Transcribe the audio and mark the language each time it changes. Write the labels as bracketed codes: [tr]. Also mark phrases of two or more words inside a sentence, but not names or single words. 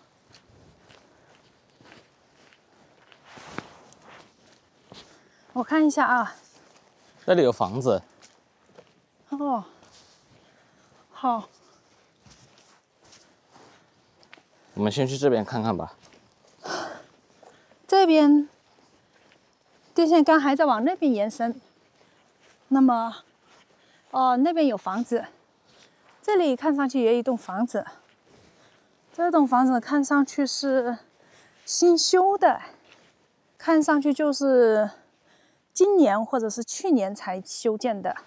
[zh] 我看一下啊，這裡有房子。哦。好，我們先去這邊看看吧。這邊電線桿還在往那邊延伸。那麼，哦，那邊有房子，這裡看上去也有一棟房子。這棟房子看上去是新修的，看上去就是今年或者是去年才修建的。